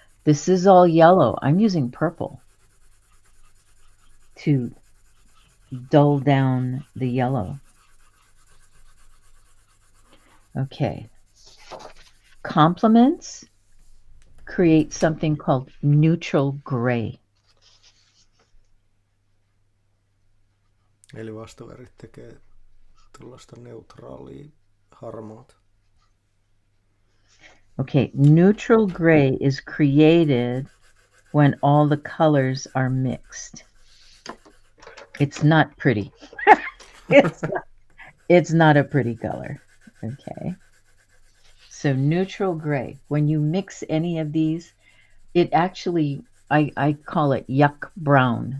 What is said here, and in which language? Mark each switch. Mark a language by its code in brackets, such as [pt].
[en] This is all yellow. I'm using purple to dull down the yellow. Okay. Complements create something called neutral gray. [fi] Eli vastavärit tekee tuollaista neutraalia harmaata. [en] Okay, neutral gray is created when all the colors are mixed. It's not pretty. It's not a pretty color. Okay. So neutral gray, when you mix any of these, it actually, I call it yuck brown.